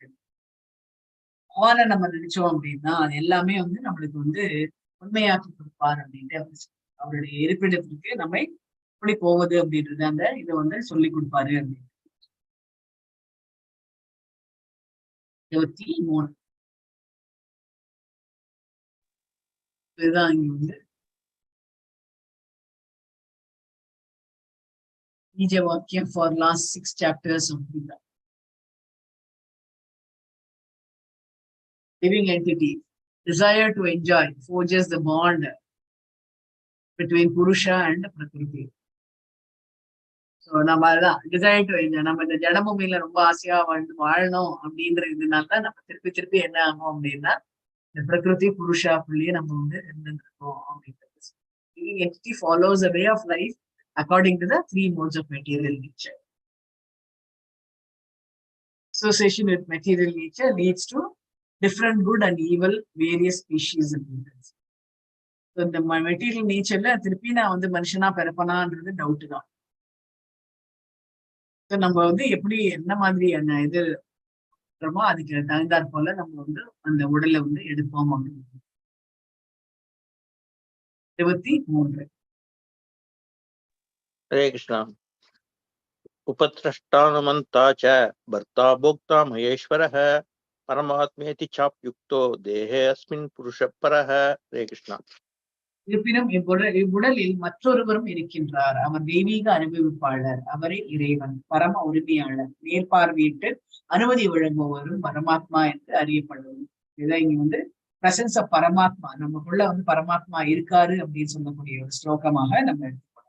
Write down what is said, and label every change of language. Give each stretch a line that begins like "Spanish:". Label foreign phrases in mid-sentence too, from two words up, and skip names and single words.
Tamil: பகவானை நம்ம நினைச்சோம் அப்படின்னா அது எல்லாமே வந்து நம்மளுக்கு வந்து உண்மையாக்கி கொடுப்பார் அப்படின்ட்டு அவருடைய இருப்பிடத்திற்கு நம்மை எப்படி போவது அப்படின்றது அந்த இதை வந்து சொல்லி கொடுப்பாரு அப்படின்னு. 23 இதுதான் இங்க வந்து பீஜ வாக்கியம்
English: for last 6 chapters of Gita. Living entity, desire to enjoy forges the bond between Purusha and Prakriti.
Tamil: So நம்ம அதான்
English: desire to enjoy,
Tamil: நம்ம இந்த ஜடபூமியில ரொம்ப ஆசையா வாழணும் அப்படின்றதுனால நம்ம திருப்பி திருப்பி என்ன ஆகும் அப்படின்னா இந்த பிரகிருதி புருஷாக்குள்ளேயே நம்ம வந்து இருந்துருக்கோம் அப்படின்றது.
English: Living entity follows a way of life according to the 3 modes of material nature. Association with material nature leads to different good and evil various species of beings.
Tamil: So இந்த
English: material natureல
Tamil: திருப்பி நான் வந்து மனுஷனா பிறப்பனான்றது டவுட் தான். நம்ம வந்து எப்படி என்ன மாதிரி என்ன இது அதுக்கு தகுந்தாற் போல நம்ம வந்து அந்த உடலை வந்து எடுப்போம் அப்படின்னு. 23 ஹரே கிருஷ்ணா.
Sanskrit: उपत्रष्टानुमन्ता च भर्ता भोक्ता महेश्वरः परमात्मेति चाप्युक्तो देहे अस्मिन् पुरुषः परः. हरे कृष्णा.
Tamil: இருப்பினும் இவ்வுடலில் மற்றொருவரும் இருக்கின்றார். அவர் தெய்வீக அனுபவிப்பாளர். அவரே இறைவன், பரம உரிமையாளர், மேற்பார்வையிட்டு அனுமதி வழங்குபவரும் பரமாத்மா என்று அறியப்படுவது. இதான் இங்க வந்து
English: presence of
Tamil: பரமாத்மா, நமக்குள்ள வந்து பரமாத்மா இருக்காரு அப்படின்னு சொல்லக்கூடிய ஒரு ஸ்லோகமாக நம்ம எடுத்துக்கணும்.